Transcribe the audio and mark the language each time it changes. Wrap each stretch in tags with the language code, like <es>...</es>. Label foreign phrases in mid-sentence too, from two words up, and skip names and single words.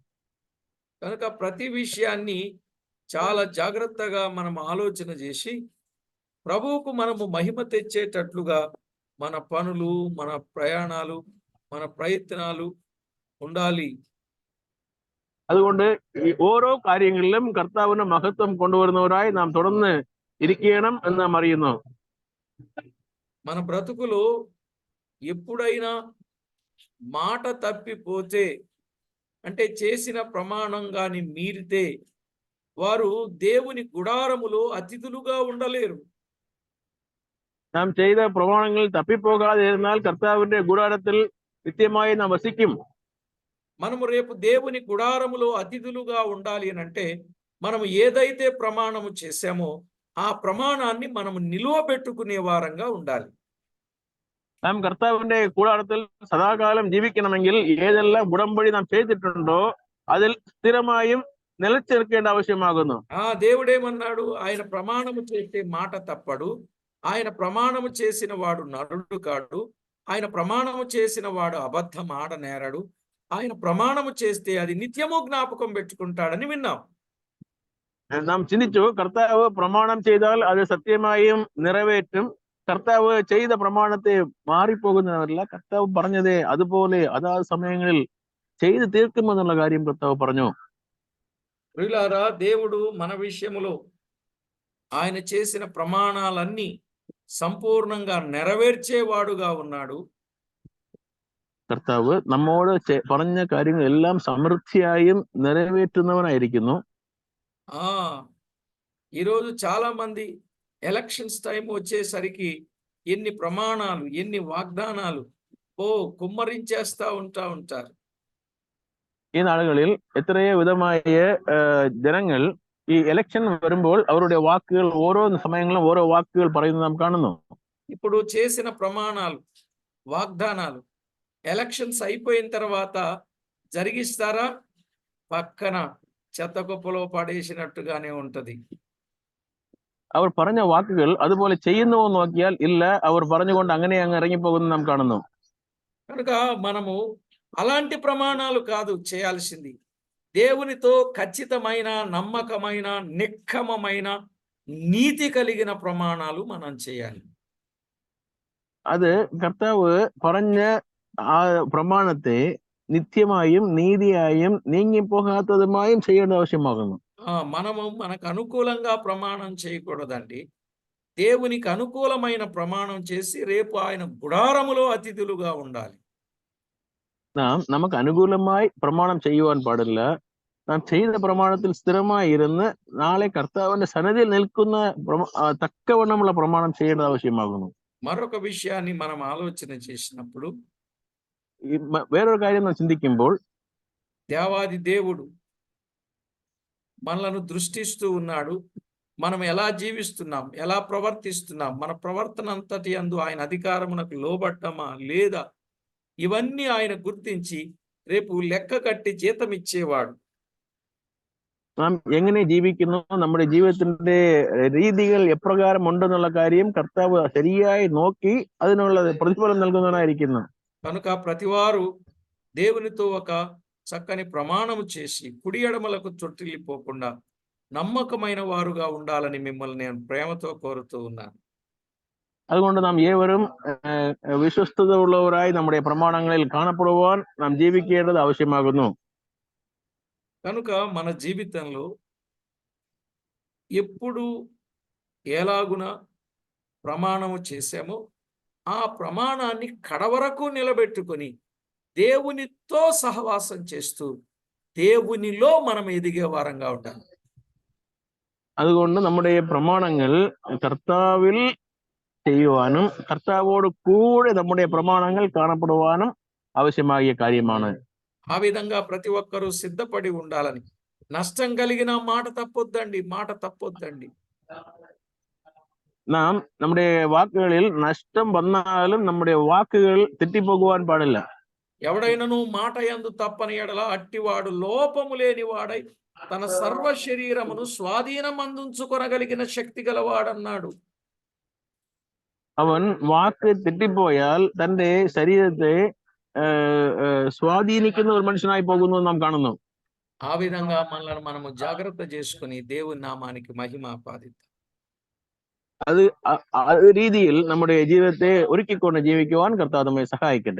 <te>కనుక ప్రతి విషయాన్ని చాలా జాగ్రత్తగా మనం ఆలోచన చేసి ప్రభువుకు మనము మహిమ తెచ్చేటట్లుగా మన పనులు, మన ప్రయాణాలు, మన ప్రయత్నాలు ఉండాలి.</te> <ml>അതുകൊണ്ട് ഈ ഓരോ കാര്യങ്ങളിലും കർത്താവിന് മഹത്വം കൊണ്ടുവരുന്നവരായി നാം തുടർന്ന് ഇരിക്കണം എന്ന് നാം അറിയുന്നു.</ml> <te>మన బ్రతుకులో ఎప్పుడైనా మాట తప్పిపోతే, అంటే చేసిన ప్రమాణం గాని మీరితే, వారు దేవుని గుడారములో అతిథులుగా ఉండలేరు.</te> <ml>നാം ചെയ്ത പ്രമാണങ്ങൾ തപ്പിപ്പോകാതെ ഇരുന്നാൽ കർത്താവിന്റെ കൂടാരത്തിൽ നിത്യമായി നാം വസിക്കും.</ml> <te>మనము రేపు దేవుని గుడారములో అతిథులుగా ఉండాలి అని అంటే మనము ఏదైతే ప్రమాణము చేశామో ఆ ప్రమాణాన్ని మనము నిలువబెట్టుకునే వారంగా ఉండాలి.</te> <ml>നാം കർത്താവിന്റെ കൂടാരത്തിൽ സദാകാലം ജീവിക്കണമെങ്കിൽ ഏതെല്ലാം ഉടമ്പടി നാം ചെയ്തിട്ടുണ്ടോ അതിൽ സ്ഥിരമായും നിലച്ചു നിൽക്കേണ്ട ആവശ്യമാകുന്നു.</ml> <te>దేవుడేమన్నాడు? ఆయన ప్రమాణము చేసే మాట తప్పడు, ఆయన ప్రమాణము చేసిన వాడు నరుడు కాడు, ఆయన ప్రమాణము చేసిన వాడు అబద్ధం ఆడనేరడు, ఆయన ప్రమాణము చేస్తే అది నిత్యము జ్ఞాపకం పెట్టుకుంటాడని విన్నాం.</te> <ml>നാം ചിന്തിച്ചു കർത്താവ് പ്രമാണം ചെയ്താൽ അത് സത്യമായും നിറവേറ്റും. കർത്താവ് ചെയ്ത പ്രമാണത്തെ മാറിപ്പോകുന്നവരല്ല, കർത്താവ് പറഞ്ഞത് അതുപോലെ അതാത് സമയങ്ങളിൽ ചെയ്തു തീർക്കുമെന്നുള്ള കാര്യം കർത്താവ് പറഞ്ഞു.</ml> <te>ప్రియులారా, దేవుడు మన విషయములో ఆయన చేసిన ప్రమాణాలన్నీ సంపూర్ణంగా నెరవేర్చేవాడుగా ఉన్నాడు.</te> <ml>കർത്താവ് നമ്മോട് പറഞ്ഞ കാര്യങ്ങൾ എല്ലാം സമൃദ്ധിയായും നിറവേറ്റുന്നവനായിരിക്കുന്നു.</ml> <te>ఈరోజు చాలా మంది</te> <en>elections time</en> <te>వచ్చేసరికి ఎన్ని ప్రమాణాలు, ఎన్ని వాగ్దానాలు కుమ్మరించేస్తా ఉంటారు. ഈ നാളുകളിൽ എത്രയോ വിധമായ ജനങ്ങൾ ഈ ഇലക്ഷൻ വരുമ്പോൾ അവരുടെ വാക്കുകൾ ഓരോ സമയങ്ങളിലും ഓരോ വാക്കുകൾ പറയുന്നത് നാം കാണുന്നു. ఇప్పుడు చేసిన ప్రమాణాలు, వాగ్దానాలు ఎలక్షన్స్ అయిపోయిన తర్వాత జరిగిస్తారా? పక్కన చెత్తకుప్పలో పడేసినట్టుగానే ఉంటది.</te> <ml>അവർ പറഞ്ഞ വാക്കുകൾ അതുപോലെ ചെയ്യുന്നുവോ നോക്കിയാൽ ഇല്ല, അവർ പറഞ്ഞുകൊണ്ട് അങ്ങനെ അങ്ങ് ഇറങ്ങിപ്പോകുന്നത് നാം കാണുന്നു.</ml> <te>కనుక మనము అలాంటి ప్రమాణాలు కాదు చేయాల్సింది, దేవునితో ఖచ్చితమైన, నమ్మకమైన, నిక్కమమైన, నీతి కలిగిన ప్రమాణాలు మనం చేయాలి.</te> <ml>അത് കർത്താവ് പറഞ്ഞ ആ പ്രമാണത്തെ നിത്യമായും നീതിയായും നീങ്ങിപ്പോകാത്തതുമായും ചെയ്യേണ്ട ആവശ്യമാകുന്നു.</ml> <te>మనము మనకు అనుకూలంగా ప్రమాణం చేయకూడదండి. దేవునికి అనుకూలమైన ప్రమాణం చేసి రేపు ఆయన గుడారములో అతిథులుగా ఉండాలి.</te> <ml>നാം നമുക്ക് അനുകൂലമായി പ്രമാണം ചെയ്യുവാൻ പാടില്ല. നാം ചെയ്ത പ്രമാണത്തിൽ സ്ഥിരമായി ഇരുന്ന് നാളെ കർത്താവിന്റെ സന്നിധിയിൽ നിൽക്കുന്ന തക്കവണ്ണമുള്ള പ്രമാണം ചെയ്യേണ്ട ആവശ്യമാകുന്നു.</ml> <te>మరొక విషయాన్ని మనం ఆలోచన చేసినప్పుడు,</te> <ml>വേറൊരു കാര്യം നാം ചിന്തിക്കുമ്പോൾ,</ml> <te>దేవాది దేవుడు మనలను దృష్టిస్తూ ఉన్నాడు. మనం ఎలా జీవిస్తున్నాం, ఎలా ప్రవర్తిస్తున్నాం, మన ప్రవర్తన అంతటి యందు ఆయన అధికారమునకు లోబడ్డమా లేదా, ఇవన్నీ ఆయన గుర్తించి రేపు లెక్క కట్టి జీతం ఇచ్చేవాడు.</te> <ml>നാം എങ്ങനെ ജീവിക്കുന്നു, നമ്മുടെ ജീവിതത്തിന്റെ രീതികൾ എപ്രകാരം ഉണ്ടെന്നുള്ള കാര്യം കർത്താവ് ശരിയായി നോക്കി അതിനുള്ള പ്രതിഫലം നൽകുന്നവനായിരിക്കുന്നു.</ml> <te>కనుక ప్రతివారు దేవునితో ఒక చక్కని ప్రమాణము చేసి కుడి ఎడమలకు చొట్టిల్లిపోకుండా నమ్మకమైన వారుగా ఉండాలని మిమ్మల్ని నేను ప్రేమతో కోరుతూ ఉన్నాను.</te> <ml>അതുകൊണ്ട് നാം ഏവരും വിശ്വസ്തത ഉള്ളവരായി നമ്മുടെ പ്രമാണങ്ങളിൽ കാണപ്പെടുവാൻ നാം ജീവിക്കേണ്ടത് ആവശ്യമാകുന്നു.</ml> <te>కనుక మన జీవితంలో ఎప్పుడు ఎలాగున ప్రమాణము చేశామో ఆ ప్రమాణాన్ని కడవరకు నిలబెట్టుకొని దేవునితో సహవాసం చేస్తూ దేవునిలో మనం ఎదిగే వారంగా ఉండాలి.</te> <ml>അതുകൊണ്ട് നമ്മുടെ പ്രമാണങ്ങൾ കർത്താവിൽ ചെയ്യുവാനും കർത്താവോട് കൂടെ നമ്മുടെ പ്രമാണങ്ങൾ കാണപ്പെടുവാനും ആവശ്യമായ കാര്യമാണ്.</ml> <te>ఆ విధంగా ప్రతి ఒక్కరూ సిద్ధపడి ఉండాలని. నష్టం కలిగిన మాట తప్పొద్దండి.</te> <ml>നാം നമ്മുടെ വാക്കുകളിൽ നഷ്ടം വന്നാലും നമ്മുടെ വാക്കുകൾ തെറ്റിപ്പോകുവാൻ പാടില്ല.</ml> <te>ఎవడైనను మాట యందు తప్పని ఎడల అట్టివాడు లోపము లేని వాడై తన సర్వ శరీరమును స్వాధీనం అందుకొనగలిగిన శక్తి గలవాడన్నాడు.</te> <ml>അവൻ വാക്ക് തെറ്റിപ്പോയാൽ തന്റെ ശരീരത്തെ സ്വാധീനിക്കുന്ന ഒരു മനുഷ്യനായി പോകുന്നു നാം കാണുന്നു.</ml> <te>ఆ విధంగా మనల్ని మనము జాగ్రత్త చేసుకుని దేవుని నామానికి మహిమ ఆపాదిద్దాం.</te> <ml>അത് ആ രീതിയിൽ നമ്മുടെ ജീവിതത്തെ ഒരുക്കിക്കൊണ്ട് ജീവിക്കുവാൻ കർത്താവ് നമ്മെ സഹായിക്കട്ടെ.</ml>